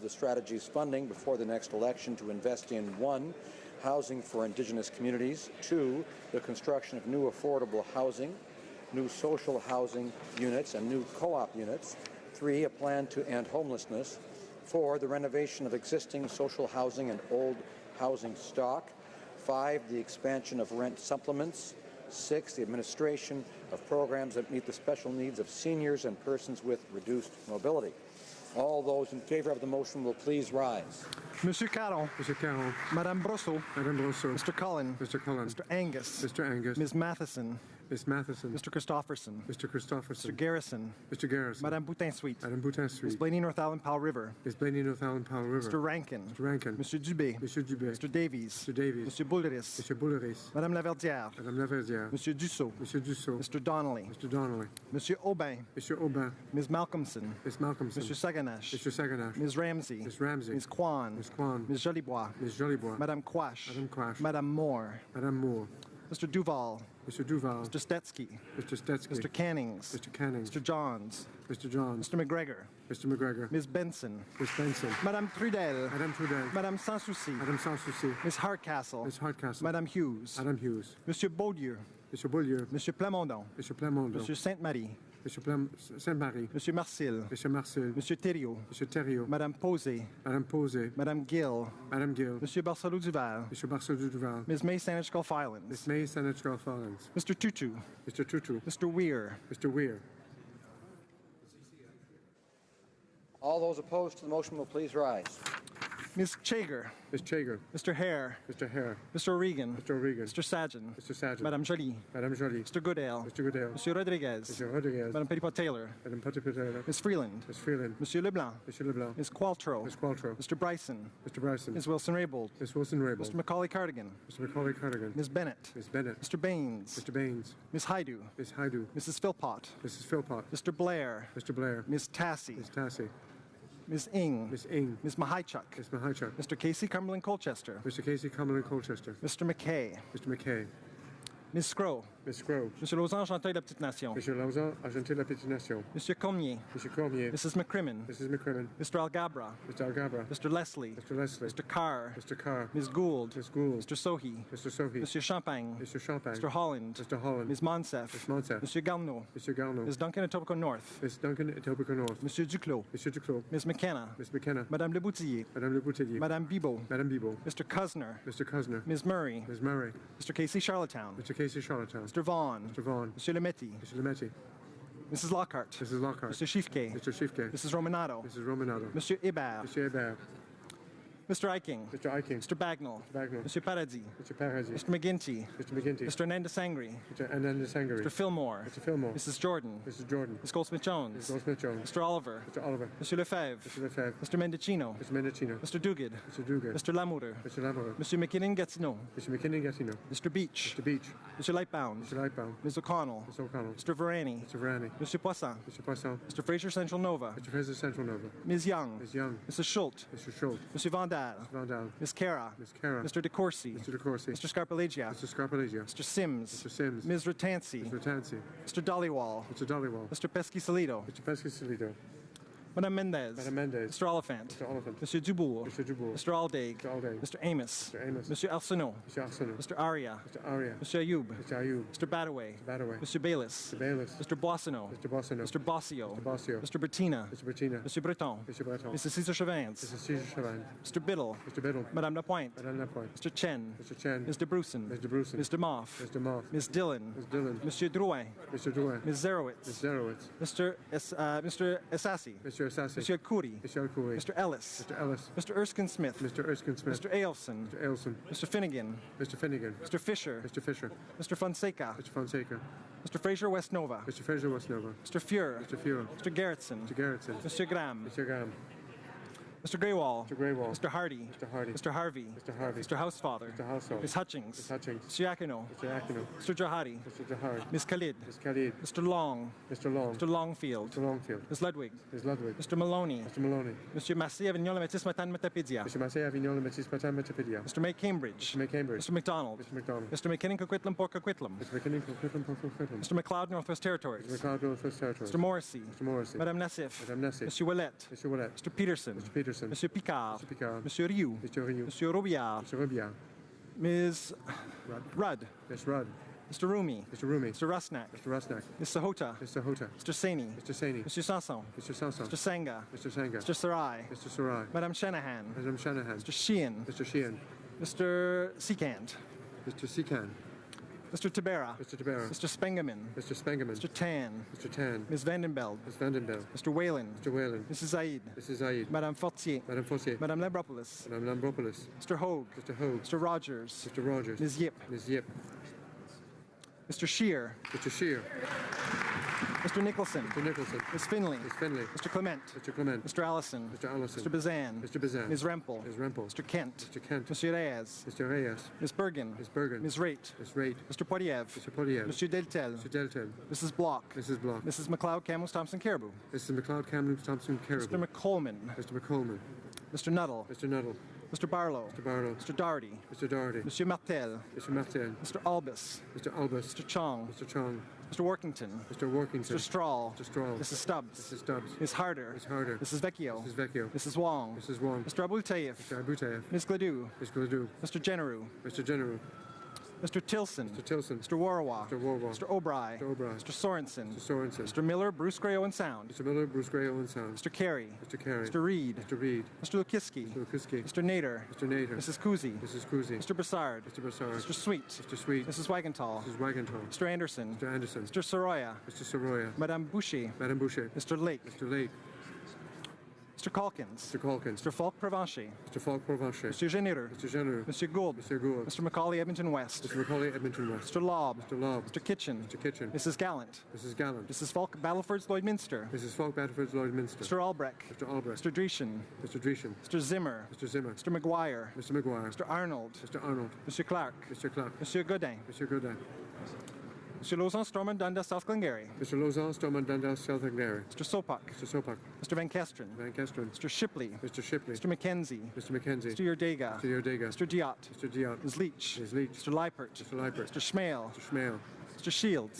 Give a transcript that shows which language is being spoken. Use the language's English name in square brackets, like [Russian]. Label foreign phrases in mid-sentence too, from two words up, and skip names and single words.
[English] the strategy's funding before the next election to invest in 1, housing for Indigenous communities, 2, the construction of new affordable housing, new social housing units and new co-op units, 3, a plan to end homelessness, 4, the renovation of existing social housing and old housing stock, 5, the expansion of rent supplements, 6, the administration of programs that meet the special needs of seniors and persons with reduced mobility. All those in favor of the motion will please rise. [French] Monsieur Caron. Monsieur Caron. Madame Brosseau. Madame Brosseau. [English] Mr. Cullen. Mr. Cullen. Mr. Angus. Mr. Angus. Ms. Matheson. Ms. Matheson. Mr. Christopherson. Mr. Christopherson. Mr. Garrison. Mr. Garrison. [French] Madame Boutin-Sweet. Madame Boutin-Sweet. [English] Ms. Blaney North Allen Powell River. Ms. Blaney North Allen Powell River. Mr. Rankin. Mr. Rankin. [French] Monsieur Dubé. Monsieur Dubé. [English] Mr. Davies. Mr. Davies. [French] Monsieur Boulderis. Monsieur Boulderis. Madame Laverdière. Madame Laverdière. Monsieur Dussault. Monsieur Dussault. [English] Mr. Donnelly. Mr. Donnelly. [French] Monsieur Aubin. Monsieur Aubin. [English] Ms. Malcolmson. Ms. Malcolmson. [French] Monsieur Saganash. [English] Mr. Saganash. Ms. Ramsey. Ms. Ramsey. Ms. Kwan. Ms. Kwan. Ms. Jolibois. Ms. Jolibois. [French] Madame Quash. Madame Quash. Madame Moore. Madame Moore. [English] Mr. Duval. Mr. Duval. Mr. Stetsky. Mr. Stetsky. Mr. Cannings. Mr. Cannings. Mr. Johns. Mr. Johns. Mr. McGregor. Mr. McGregor. Ms. Benson. Ms. Benson. [French] Madame Trudel. Madame Trudel. Madame Sans Souci. Madame Sans Souci. [English] Ms. Hardcastle. Ms. Hardcastle. [French] Madame Hughes. Madame Hughes. Monsieur Beaulieu. Monsieur Beaulieu. Monsieur Plamondon. Monsieur Plamondon. Monsieur Sainte-Marie. Monsieur Sainte-Marie. Monsieur Marcil. Monsieur Marcel. Monsieur Thériault. Monsieur Thériault. Madame Posé. Madame Posé. Madame Gill. Madame Gill. Monsieur Barcelou Duval. Monsieur Barcelou Duval. [English] Ms. May Saanich Gulf Islands. Ms. May Saanich Gulf Islands. Mr. Tutu. Mr. Tutu. Mr. Weir. Mr. Weir. All those opposed to the motion will please rise. Ms. Chager. Ms. Chager. Mr. Hare. Mr. Hare. Mr. O'Regan. Mr. O'Regan. Mr. Sajan. Mr. Sajan. [French] Madame Joly. Madame Joly. [English] Mr. Goodale. Mr. Goodale. [French] Monsieur Rodriguez. [English] Mr. Rodriguez. [French] Madame Petitpas-Taylor. Madame Petitpas-Taylor. [English] Ms. Freeland. Ms. Freeland. [French] Monsieur Leblanc. Monsieur Leblanc. [English] Ms. Qualtrough. Ms. Qualtrough. Mr. Bryson. Mr. Bryson. Ms. Wilson-Raybould. Ms. Wilson-Raybould. Mr. Macaulay Cardigan. Mr. Macaulay Cardigan. Ms. Bennett. Ms. Bennett. Mr. Baines. Mr. Baines. Ms. Haidu. Ms. Haidu. Mrs. Philpott. Mrs. Philpott. Mr. Blair. Mr. Blair. Ms. Tassie. Ms. Tassie. Ms. Ing. Ms. Ing. Ms. Mahichuk. Ms. Mahichuk. Mr. Casey Cumberland Colchester. Mr. Casey Cumberland Colchester. Mr. McKay. Mr. McKay. Ms. Scrow. Ms. Scrow. [French] Monsieur Lausanne, Argenteuil, La Petite Nation. Monsieur Lausanne, Argenteuil, La Petite Nation. Monsieur Cormier. Monsieur Cormier. [English] Mrs. McCrimmon. Mrs. McCrimmon. Mr. Algabra. Mr. Algabra. Mr. Leslie. Mr. Leslie. Mr. Carr. Mr. Carr. Ms. Gould. Ms. Gould. Mr. Sohi. Mr. Sohi. [French] Monsieur Champagne. [English] Mr. Champagne. Mr. Holland. Mr. Holland. Ms. Monsef. Ms. Monsef. [French] Monsieur Garneau. [English] Mr. Garneau. Ms. Duncan, Etobicoke North. Ms. Duncan, Etobicoke North. [French] Monsieur Duclos. Monsieur Duclos. [English] Ms. McKenna. Ms. McKenna. [French] Madame Le Boutillier. Madame Le Boutillier. Madame Bibeau. Madame Bibeau. [English] Mr. Cusner. Mr. Cusner. Ms. Murray. Ms. Murray. Mr. Casey Charlottetown. Mr. Casey Charlottetown. Mr. Vaughan. Mr. Vaughan. [French] Monsieur Lemetti. [English] Mr. Lemetti. Mrs. Lockhart. Mrs. Lockhart. Mr. Schiefke. Mr. Schiefke. Mrs. Romanado. Mrs. Romanado. [French] Monsieur Hébert. Monsieur Hébert. [English] Mr. Eiking. Mr. Eiking. Mr. Bagnall. Mr. Bagnall. [French] Monsieur Paradis. [English] Mr. Paradis. Mr. McGinty. Mr. McGinty. Mr. Ananda Sangri. Mr. Ananda Sangri. Mr. Fillmore. Mr. Fillmore. Mrs. Jordan. Mrs. Jordan. Ms. Goldsmith-Jones. Mrs. Goldsmith-Jones. Mr. Oliver. Mr. Oliver. [French] Monsieur Lefebvre. [English] Mr. Lefebvre. Mr. Mendicino. Mr. Mendicino. Mr. Duguid. Mr. Duguid. Mr. Lamoureux. Mr. Lamoureux. [French] Monsieur McKinnon-Gatineau. [English] Mr. McKinnon-Gatineau. Mr. Beach. Mr. Beach. Mr. Lightbound. Mr. Lightbound. Ms. O'Connell. Mr. O'Connell. Mr. Varani. Mr. Varani. [French] Monsieur Poisson. [English] Mr. Poisson. Mr. Fraser Central Nova. Mr. Fraser Central Nova. Ms. Young. Ms. Young. Mrs. Schultz. Mr. Schultz. [French] Monsieur Vandal. [English] Mr. Vandal. Ms. Cara. Ms. Cara. Mr. DeCourcy. Mr. DeCourcy. Mr. Scarpellegia. Mr. Scarpellegia. Mr. Sims. Mr. Sims. Ms. Ratansi. Mr. Tansi. Mr. Dollywall. Mr. Dollywall. Mr. Pesky-Salido. Mr. Pesky-Salido. [French] Madame Mendez. Madame Mendez. [English] Mr. Oliphant. Mr. Oliphant. [French] Monsieur Dubourg. [English] Mr. Dubourg. Mr. Aldaig. Mr. Aldaig. Mr. Amos. Mr. Amos. [French] Monsieur Arsenault. [English] Mr. Arsenault. Mr. Aria. Mr. Aria. [French] Monsieur Ayoub. [English] Mr. Ayoub. Mr. Badaway. Mr. Badaway. [French] Monsieur Bayless. [English] Mr. Bayless. Mr. Boissonneau. Mr. Boissonneau. Mr. Bossio. Mr. Bossio. Mr. Bettina. Mr. Bettina. [French] Monsieur Breton. [English] Mr. Breton. Mrs. Cesar Chavans. Mrs. Cesar Chauvin. Mr. Biddle. Mr. Biddle. [French] Madame Lapointe. Madame Lapointe. [English] Mr. Chen. Mr. Chen. Mr. Bruson. Mr. Bruson. Mr. Moff. Mr. Moff. Ms. Dillon. Ms. Dillon. [French] Monsieur Drouin. [English] Mr. Drouin. Ms. Zerowitz. Ms. Zerowitz. Mr. Essassi. Mr. Assassi. [French] Monsieur Khoury. [English] Mr. Khoury. Mr. Ellis. Mr. Ellis. Mr. Erskine Smith. Mr. Erskine Smith. Mr. Ailson. Mr. Ailson. Mr. Finnegan. Mr. Finnegan. Mr. Fisher. Mr. Fisher. Mr. Fonseca. Mr. Fonseca. Mr. Fraser West Nova. Mr. Fraser West Nova. Mr. Fuhr. Mr. Fuhr. Mr. Gerritsen. Mr. Gerritsen. Mr. Graham. Mr. Graham. Mr. Greywall. Mr. Greywall. Mr. Hardy. Mr. Hardy. Mr. Harvey. Mr. Harvey. Mr. Housefather. Mr. Housefather. Ms. Hutchings. Ms. Hutchings. Mr. Yakino. Mr. Yakino. Mr. Jahari. Mr. Jahari. Ms. Khalid. Ms. Khalid. Mr. Long. Mr. Long. Mr. Longfield. Mr. Longfield. Ms. Ludwig. Ms. Ludwig. Mr. Maloney. Mr. Maloney. [French] Monsieur Massey Avignon le Métis Matan Metapedia. [English] Mr. Massey Avignon le Métis Matan Metapedia. Mr. May Cambridge. Mr. May Cambridge. Mr. McDonald. Mr. McDonald. Mr. McKinnon Coquitlam Port Coquitlam. Mr. McKinnon Coquitlam Port Coquitlam. Mr. McLeod Northwest Territories. Mr. McLeod Northwest Territories. Mr. Morrissey. Mr. Morrissey. [French] Madame Nassif. Madame Nassif. Monsieur Ouellet. [English] Mr. Ouellet. Mr. Peterson. Mr. Peterson. [French] Monsieur Picard. [English] Mr. Picard. [French] Monsieur Rioux. [English] Mr. Rioux. [French] Monsieur Robillard. [English] Mr. Robillard. Ms. Rudd. Ms. Rudd. Mr. Rumi. Mr. Rumi. Mr. Rusnak. Mr. Rusnak. Ms. Sahota. Mr. Hota. Mr. Saini. Mr. Saini. [French] Monsieur Sanson. [English] Mr. Sanson. Mr. Sanga. Mr. Sanga. Mr. Sarai. Mr. Sarai. [French] Madame Shanahan. Madame Shanahan. [English] Mr. Sheehan. Mr. Sheehan. Mr. Seekant. Mr. Seekan. Mr. Tabera. Mr. Tabera. Mr. Spengeman. Mr. Spengeman. Mr. Tan. Mr. Tan. Ms. Vandenbeld. Ms. Vandenbeld. Mr. Whalen. Mr. Whalen. Mrs. Zaid. Mrs. Zaid. [French] Madame Fortier. Madame Fortier. Madame Lambropoulos. Madame Lambropoulos. [English] Mr. Hogue. Mr. Hogue. Mr. Rogers. Mr. Rogers. Ms. Yip. Ms. Yip. Mr. Shear. Mr. Shear. Mr. Nicholson. Mr. Nicholson. Ms. Finley. Ms. Finley. Mr. Clement. Mr. Clement. Mr. Allison. Mr. Allison. Mr. Bazan. Mr. Bazan. Ms. Rempel. Ms. Rempel. Mr. Kent. Mr. Kent. [French] Monsieur Reyes. [English] Mr. Reyes. Ms. Bergen. Ms. Bergen. Ms. Raitt. Ms. Raitt. Mr. Poiliev. Mr. Poiliev. [French] Monsieur Deltel. [English] Mr. Deltel. Mrs. Block. Mrs. Block. Mrs. McLeod Camels Thompson Caribou. Mrs. McLeod Kamloops Thompson Caribou. Mr. McColman. Mr. McColman. Mr. Nuttall. Mr. Nuttall. Mr. Barlow. Mr. Barlow. Mr. Doherty. Mr. Doherty. [French] Monsieur Martel. [English] Mr. Martel. Mr. Albus. Mr. Albus. Mr. Chong. Mr. Chong. Mr. Workington. Mr. Workington. Mr. Strahl. Mr. Strahl. Mrs. Stubbs. Mrs. Stubbs. Ms. Harder. Ms. Harder. Mrs. Vecchio. Mrs. Vecchio. Mrs. Wong. Mrs. Wong. Mr. Abul Taif. Mr. Abutayev. Ms. Gladue. Ms. Gladue. Mr. Generu. Mr. General. Mr. Tilson. Mr. Tilson. Mr. Warwa. Mr. Warwa. Mr. O'Bry. Mr. O'Bry. Mr. Sorensen. Mr. Sorensen. Mr. Miller, Bruce Gray Owen Sound. Mr. Miller, Bruce Gray, Owen Sound. Mr. Carey. Mr. Carey. Mr. Reed. Mr. Reed. Mr. Lukiski. Mr. Lukiski. Mr. Nader. Mr. Nader. Mrs. Kuzi. Mrs. Kuzi. Mr. Broussard. Mr. Broussard. Mr. Sweet. Mr. Sweet. Mrs. Wagenthal. Mrs. Wagenthal. Mr. Anderson. Mr. Anderson. Mr. Soroya. Mr. Soroya. [French] Madame Boucher. Madame Boucher. [English] Mr. Lake. Mr. Lake. Mr. Calkins. Mr. Calkins. Mr. Falk Provencher. Mr. Falk Provencher. Mr. Genereux. Mr. Genereux. [French] Monsieur Gould. [English] Mr. Gould. Mr. Macaulay Edmonton West. Mr. Macaulay Edmonton West. Mr. Lobb. Mr. Lobb. Mr. Kitchen. Mr. Kitchen. Mrs. Gallant. Mrs. Gallant. Mrs. Falk Battleford's Lloydminster. Mrs. Falk Battleford's Lloydminster. Mr. Albrecht. Mr. Albrecht. Mr. Dreschen. Mr. Dreschen. Mr. Zimmer. Mr. Zimmer. Mr. McGuire. Mr. McGuire. Mr. Arnold. Mr. Arnold. [French] Monsieur Clark. [English] Mr. Clark. [French] Monsieur Godin. [English] Mr. Godin. [French] Monsieur Lauzon, Stormont, Dundas, South Glengarry. [English] Mr. Lauzon, Stormont, Dundas, South Glengarry. Mr. Sopak. Mr. Sopak. Mr. Van Kesteren. Van Kesteren. Mr. Shipley. Mr. Shipley. Mr. Mackenzie. Mr. Mackenzie. Mr. Yerdega. Mr. Yerdega. Mr. Diot. Mr. Diot. Ms. Leach. Ms. Leach. Mr. Leipert. Mr. Leipert. Mr. Schmale. Mr. Schmale. Mr. Shields.